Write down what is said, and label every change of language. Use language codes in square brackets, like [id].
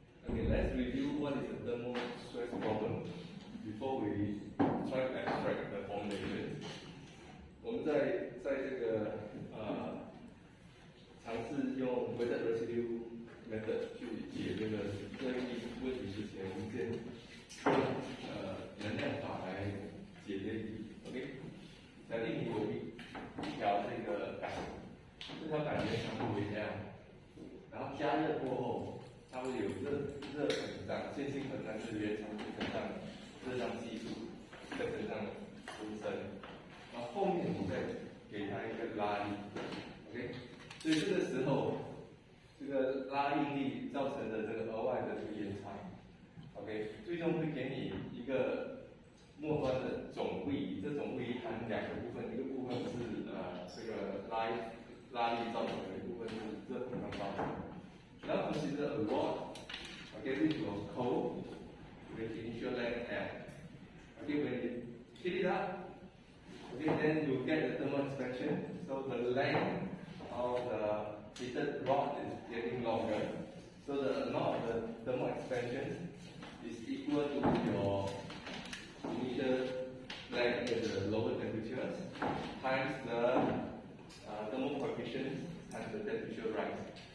[en] Okay, let's review what is the thermal stress problem before we try to extract the formulation. [zh] 我们在这个尝试用 weighted residue method 去解这个热应力问题之前，我们先用能量法来解这一题。 OK， 假定你有一条这个杆，这条杆原长度为 L， 然后加热过后，它会有热膨胀，线性膨胀是原长度膨胀，热胀系数再乘上温升，然后后面你再给它一个拉力 ，OK， 所以这个时候，这个拉应力造成的这个额外的这个延长 ，OK， 最终会给你一个末端的总位，这总位含两个部分，一个部分是这个拉力造成的，一部分是热膨胀造成的。 [en] Now consider a rod. Okay, this was cold with initial length M. Okay, when you heat it up, okay, then you get the thermal expansion. So the length of the heated rod is getting longer. So the amount of the thermal expansion is equal to your initial length at the lower temperatures times the thermal coefficient times the temperature rise.